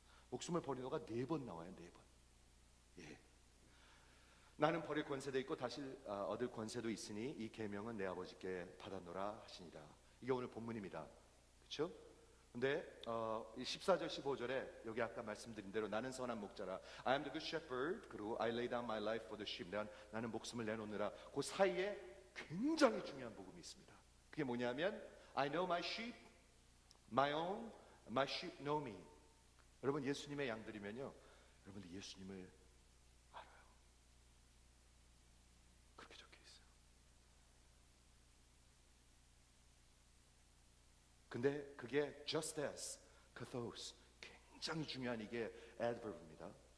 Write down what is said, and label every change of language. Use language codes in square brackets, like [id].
[ko] 목숨을 버리노가 4번 나와요. 4번. 예. 나는 버릴 권세도 있고 다시 얻을 권세도 있으니 이 계명은 내 아버지께 받았노라 하시니라. 이게 오늘 본문입니다. 그렇죠? 근데 14절 15절에 여기 아까 말씀드린 대로 나는 선한 목자라, [en] I am the good shepherd, [ko] 그리고 [en] I lay down my life for the sheep, [ko] 나는 목숨을 내놓느라, 그 사이에 굉장히 중요한 복음이 있습니다. 그게 뭐냐면 [en] I know my sheep, my own, my sheep know me. [ko] 여러분 예수님의 양들이면요, 여러분들 예수님을 알아요. 그렇게 적혀 있어요. 근데 그게 [en] just as, [ko] kathos, 굉장히 중요한 이게 adverb입니다.